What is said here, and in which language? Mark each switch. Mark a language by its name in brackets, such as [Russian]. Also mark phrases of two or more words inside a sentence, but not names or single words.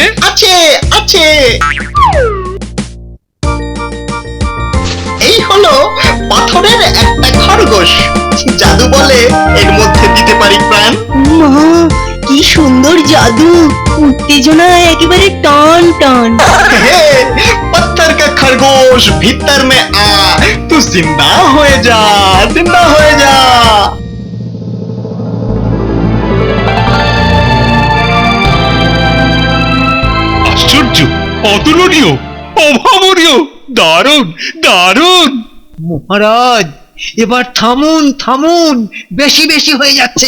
[Bangla] আছে আছে, এই হলো পাথরের একটা খরগোশ। জাদু বলে এর মধ্যে দিতে পারি প্রাণ। মা, কি সুন্দর জাদু। উত্তেজনায় একেবারে টান টান। [Hindi] पत्थर का खरगोश भीतर में आ, तू जिंदा हो जा, जिंदा हो जा। [Bangla] আশ্চর্য, অতুলনীয়, অভাবনীয়, দারুণ দারুণ। মহারাজ, এবার থামুন থামুন, বেশি বেশি হয়ে যাচ্ছে।